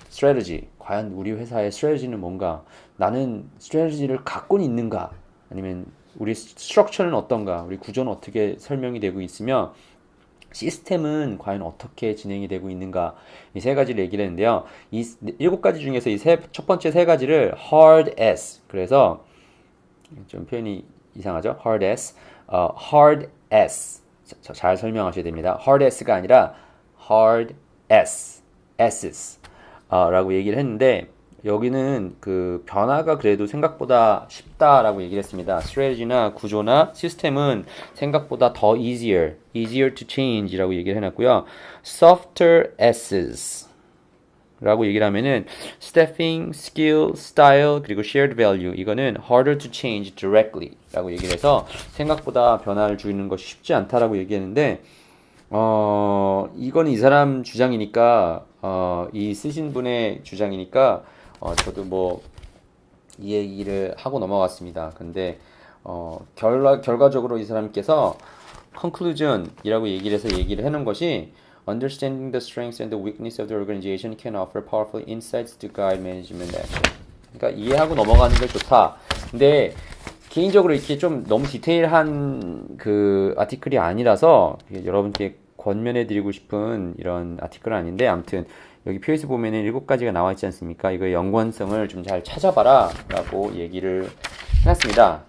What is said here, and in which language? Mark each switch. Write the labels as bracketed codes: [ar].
[ko] strategy, 과연 우리 회사의 strategy는 뭔가, 나는 strategy를 갖고는 있는가, 아니면 우리 스트럭처는 어떤가, 우리 구조는 어떻게 설명이 되고 있으며 시스템은 과연 어떻게 진행이 되고 있는가, 이 세 가지를 얘기를 했는데요. 이 7가지 중에서 첫 번째 3가지를 hard S, 그래서 좀 표현이 이상하죠? hard S, hard S, 잘 설명하셔야 됩니다. hard S가 아니라 hard S, S's 라고 얘기를 했는데, 여기는 그 변화가 그래도 생각보다 쉽다라고 얘기를 했습니다. 스트래티지나 구조나 시스템은 생각보다 더 [en] easier to change [ko] 라고 얘기를 해놨고요. softer S's 라고 얘기를 하면은 staffing, skill, style, 그리고 shared value, 이거는 [en] harder to change directly [ko] 라고 얘기를 해서 생각보다 변화를 주는 것이 쉽지 않다라고 얘기했는데, 이거는 이 사람 주장이니까, 이 쓰신 분의 주장이니까, 저도 뭐, 이 얘기를 하고 넘어갔습니다. 근데, 결과적으로 이 사람께서 conclusion이라고 얘기를 해서 얘기를 해놓은 것이, [en] understanding the strengths and the weakness of the organization can offer powerful insights to guide management action. [ko] 그러니까 이해하고 넘어가는 게 좋다. 근데 개인적으로 이렇게 좀 너무 디테일한 그 아티클이 아니라서 여러분께 권면해드리고 싶은 이런 아티클은 아닌데, 아무튼 여기 표에서 보면은 7가지가 나와 있지 않습니까? 이거의 연관성을 좀 잘 찾아봐라 라고 얘기를 해놨습니다.